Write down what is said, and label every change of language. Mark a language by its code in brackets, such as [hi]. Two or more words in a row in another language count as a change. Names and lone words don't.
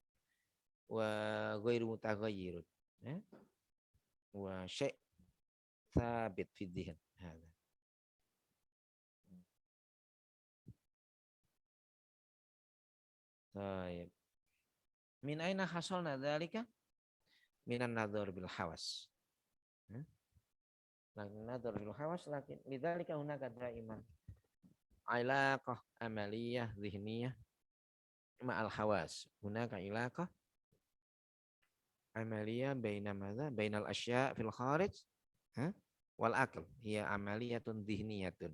[ar] وغير متغير وشيء ثابت في الذهن هذا طيب من أين حصلنا ذلك من النظر بالحواس لكن نظر في الحواس لكن لذلك هناك دائما علاقة عملية ذهنية مع الحواس. هناك علاقة عملية بين ماذا بين الأشياء في الخارج والعقل هي عملية ذهنية.